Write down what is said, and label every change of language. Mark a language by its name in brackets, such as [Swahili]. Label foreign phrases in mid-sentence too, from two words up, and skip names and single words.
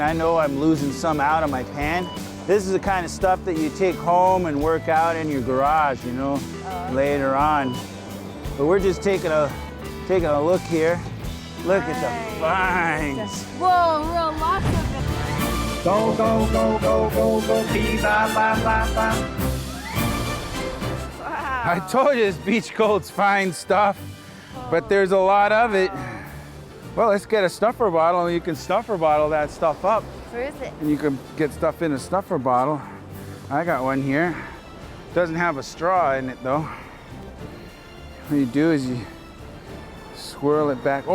[English] I know I'm losing some out of my pan. This is the kind of stuff that you take home and work out in your garage, you know, later on. But we're just taking a look here. Look at the finds. Whoa, real lots of it. Go, go, go, go, go, go, bee-ba-ba-ba-ba. Wow. I told you this beach gold's fine stuff, but there's a lot of it. Well, let's get a stuffer bottle and you can stuffer bottle that stuff up. Where is it? And you can get stuff in a stuffer bottle. I got one here. Doesn't have a straw in it though. What you do is you swirl it back.